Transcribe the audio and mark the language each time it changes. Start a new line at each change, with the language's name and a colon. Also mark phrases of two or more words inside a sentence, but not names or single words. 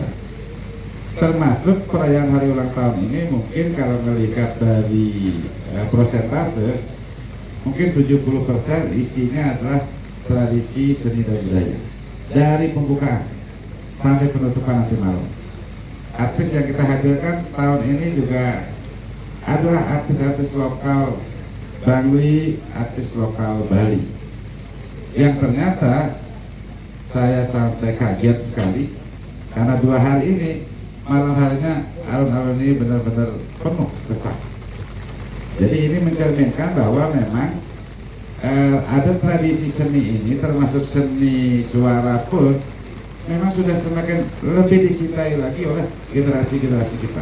Indonesian: Termasuk perayaan hari ulang tahun ini mungkin kalau melihat dari prosentase, mungkin 70% isinya adalah tradisi seni dan budaya. Dari pembukaan sampai penutupan nanti malam. Artis yang kita hadirkan tahun ini juga adalah artis-artis lokal Bangli, artis lokal Bali. Yang ternyata saya sampai kaget sekali karena 2 hari ini malam harinya alun-alun ini benar-benar penuh sesak. Jadi ini mencerminkan bahwa memang ada tradisi seni ini, termasuk seni suara pun memang sudah semakin lebih dicintai lagi oleh generasi-generasi kita.